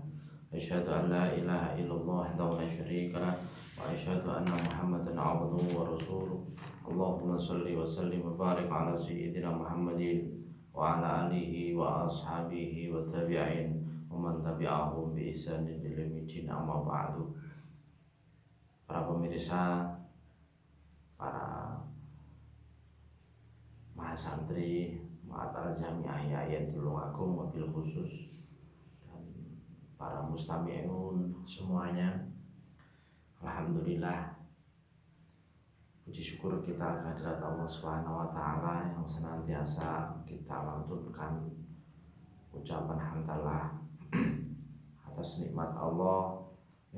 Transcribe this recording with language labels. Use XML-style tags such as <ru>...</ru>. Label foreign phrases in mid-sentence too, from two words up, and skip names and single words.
<ar>أشهد أن لا إله إلا الله وحده لا شريك له وأشهد أن محمدا عبده ورسوله. اللهم صل وسلم وبارك على سيدنا محمد وعلى آله وأصحابه وتابعين ومن تبعهم بإحسان إلى يوم أما بعد.</ar> <id>Para pemirsa, para mahasantri Ma'atal Jami'ah Yayan Tulungagung</id> <ar>وبالخصوص,</ar> <id>dan para mustami'un semuanya, alhamdulillah, puji syukur kita kehadirat Allah</id> <ar>سبحانه وتعالى</ar> <id>yang senantiasa kita lantunkan ucapan hamdalah atas nikmat Allah yang</id>